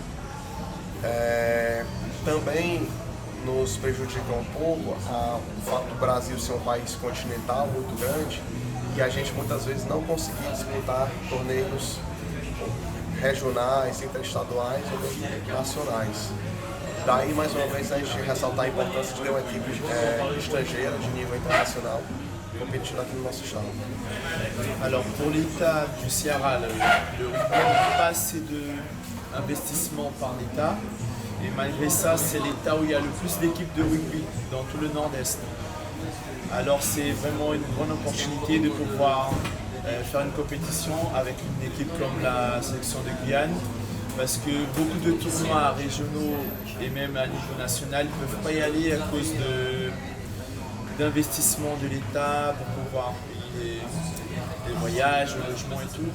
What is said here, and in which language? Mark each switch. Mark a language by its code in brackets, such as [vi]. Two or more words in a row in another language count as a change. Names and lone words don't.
[pt] Também nos prejudica um pouco o fato do Brasil ser um país continental muito grande e a gente muitas vezes não conseguir disputar torneios regionais, interestaduais ou nacionais. Daí, mais uma vez, a gente ressaltar a importância de ter uma equipe estrangeira de nível internacional [fr] compétition dans notre [pt] estado. [fr] Alors pour l'État du Ceará, le rugby n'a pas assez d'investissement par l'État et malgré ça c'est l'État où il y a le plus d'équipes de rugby dans tout le nord-est. Alors c'est vraiment une bonne opportunité de pouvoir faire une compétition avec une équipe comme la sélection de Guyane parce que beaucoup de tournois régionaux et même à niveau national ne peuvent pas y aller à cause d'investissement de l'État pour pouvoir payer les voyages, le logement et tout.